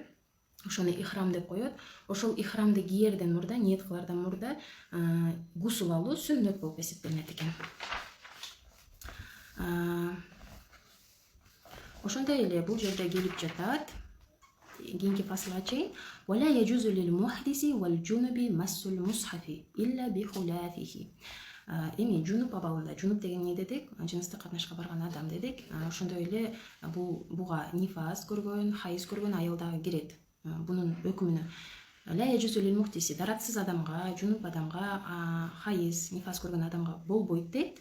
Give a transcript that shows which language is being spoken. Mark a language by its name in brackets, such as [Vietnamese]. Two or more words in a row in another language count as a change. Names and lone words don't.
[Kyrgyz] Ошону ихрам деп коет. Ошол ихрамды киерден мурда, ниет кылардан мурда гусул алуу сүннөт болуп эсептелинет экен. Ошондой эле бул жерде келип жатат. Кийинки фасылга чейин [Arabic] ولا يجوز للمحدث والجنب مس المصحف إلا بغلافه. [Kyrgyz] Эми жунуп абалында, жунуп деген эмне дедик? Жыныстык катнашка барган адам дедик. Ошондой эле буга нифас көргөн, хайыз көргөн аял дагы кирет. Бунун өкүмүнө [Arabic] لا يجوز للمحدث, [Kyrgyz] даратсыз адамга, жунуп адамга, хайыз, нифас көргөн адамга болбойт дейт.